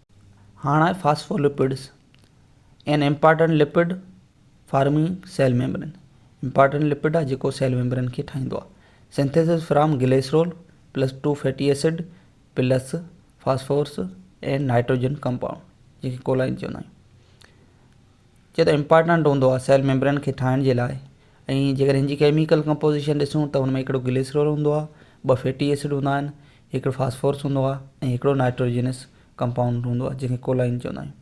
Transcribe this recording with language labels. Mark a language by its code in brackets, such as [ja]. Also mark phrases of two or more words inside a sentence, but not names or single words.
[sd] हाणे आहे फास्फोलिपिड्स, [en] an important lipid forming cell membrane, important lipid [sd] आहे जेको [en] cell membrane [sd] खे ठाहींदो आहे। [en] synthesis from glycerol plus 2 fatty acid plus phosphorus and nitrogen compound [sd] जेके कोलाइन चवंदा आहियूं। चए त इम्पॉर्टेंट हूंदो आहे [en] cell membrane [sd] खे ठाहिण जे लाइ। ऐं जेकर हिन जी [en] chemical composition [sd] ॾिसूं त हुन में हिकिड़ो ग्लिसरॉल हूंदो आहे, 2 [en] fatty acid [sd] हूंदा आहिनि, हिकिड़ो फास्फोरस हूंदो आहे ऐं हिकिड़ो [en] nitrogenous compound [sd] हूंदो आहे जंहिंखे कोलाइन चवंदा आहियूं।